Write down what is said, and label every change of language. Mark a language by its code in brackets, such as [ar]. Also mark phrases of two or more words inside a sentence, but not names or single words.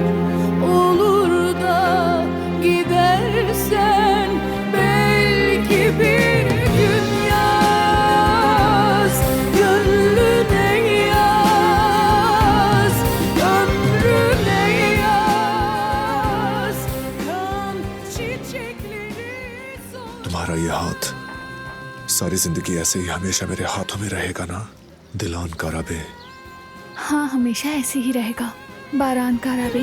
[tr] Olur da gidersen belki bir gün yaz, gönlüne yaz, ömrüne yaz, kan çiçekleri [hi] तुम्हारा ये हाथ सारी जिंदगी ऐसे ही हमेशा मेरे हाथों में रहेगा ना दिलान कराबे? हाँ, हमेशा ऐसे ही रहेगा बारान का रबे।